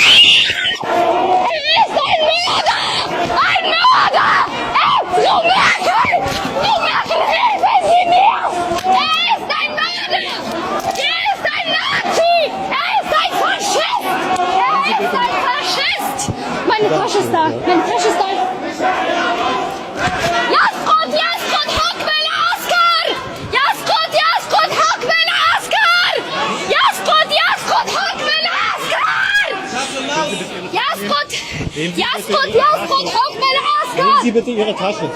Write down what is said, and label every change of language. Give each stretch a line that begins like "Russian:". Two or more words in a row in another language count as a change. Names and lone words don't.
German: Er ist ein Mörder! Ein Mörder! Frau Merkel! Frau Merkel, helfen Sie mir! Er ist ein Mörder! Er ist ein Nazi! Er ist ein Faschist! Er ist ein Faschist! Meine Tasche ist da! Meine Tasche ist da!
Arabic: يسقط حكم العسكر! يسقط حكم العسكر! يسقط حكم العسكر! يسقط حكم العسكر!
German: Nehmen Sie bitte Ihre Tasche.